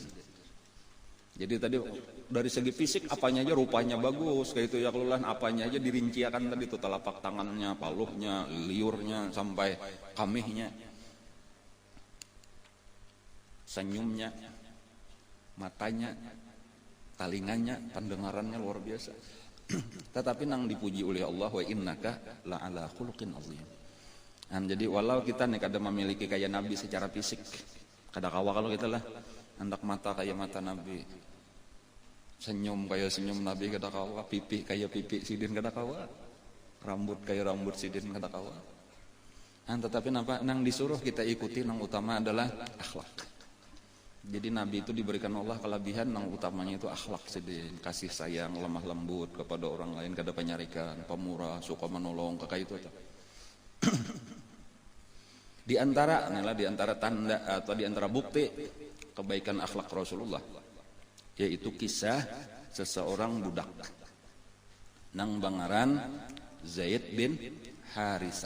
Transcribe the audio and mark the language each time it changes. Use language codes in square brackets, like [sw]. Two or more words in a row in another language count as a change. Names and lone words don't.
[bjn] Jadi tadi dari segi fisik apanya aja rupanya bagus kayak itu ya kelulan apanya aja dirinciakan tadi itu telapak tangannya, paluhnya, liurnya sampai kamihnya, senyumnya, matanya, talinganya, pendengarannya luar biasa. Tetapi nang dipuji oleh Allah [ar] وإنك لعلى خلق عظيم. [bjn] Jadi walau kita nih kada memiliki kayak Nabi secara fisik, kada kawa kalau kita lah hendak mata kayak mata Nabi, senyum kayak senyum Nabi kada kawa, pipi kayak pipi sidin kada kawa, rambut kayak rambut sidin kada kawa. Tetapi nang disuruh kita ikuti nang utama adalah akhlak. Jadi Nabi itu diberikan Allah kelebihan nang utamanya itu akhlak sidin, kasih sayang, lemah lembut kepada orang lain, kada penyarikan, pemurah, suka menolong, kayak itu. Di antara tanda atau di antara bukti kebaikan akhlak Rasulullah yaitu kisah seseorang budak nang bangaran Zaid bin Harisah.